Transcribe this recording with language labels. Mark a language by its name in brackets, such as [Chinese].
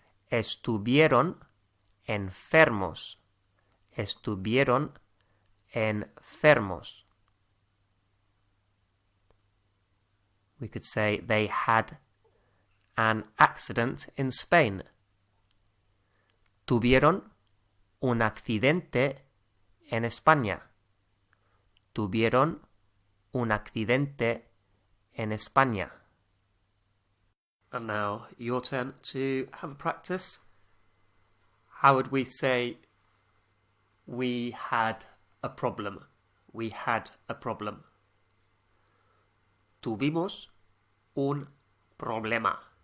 [Spanish] Estuvieron enfermos. Estuvieron enfermos. [English] We could say they had an accident in Spain. [Spanish] Tuvieron un accidente en España. Tuvieron un accidente en España. [English] And now your turn to have a practice. How would we say we had a problem? We had a problem. Tuvimos un problema.